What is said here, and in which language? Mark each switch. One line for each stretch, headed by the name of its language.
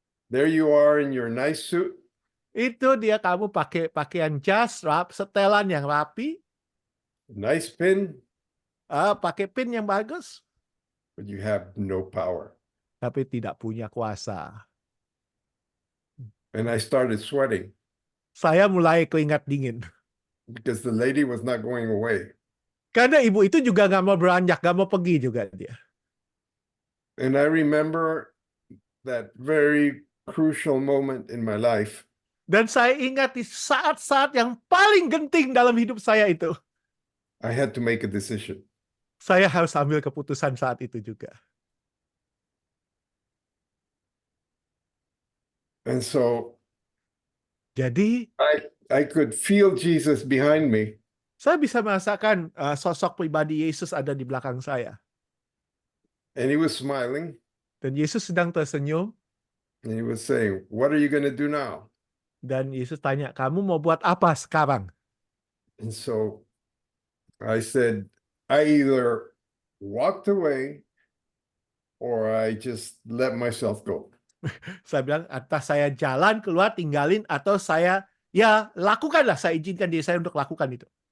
English: There you are in your nice suit,
Indonesian: Itu dia kamu pakai pakaian jas, setelan yang rapi,
English: nice pin,
Indonesian: pakai pin yang bagus,
English: but you have no power.
Indonesian: tapi tidak punya kuasa.
English: And I started sweating
Indonesian: Saya mulai keringat dingin.
English: because the lady was not going away.
Indonesian: Karena ibu itu juga nggak mau beranjak, nggak mau pergi juga dia.
English: And I remember that very crucial moment in my life.
Indonesian: Dan saya ingat di saat-saat yang paling genting dalam hidup saya itu.
English: I had to make a decision.
Indonesian: Saya harus ambil keputusan saat itu juga.
English: And so
Indonesian: Jadi,
English: I could feel Jesus behind me.
Indonesian: saya bisa merasakan sosok pribadi Yesus ada di belakang saya.
English: And he was smiling
Indonesian: Dan Yesus sedang tersenyum.
English: and he was saying, what are you going to do now?
Indonesian: Dan Yesus tanya, kamu mau buat apa sekarang?
English: And so I said, I either walked away or I just let myself go.
Indonesian: Saya bilang, entah saya jalan keluar tinggalin atau saya ya lakukanlah, saya izinkan diri saya untuk lakukan itu.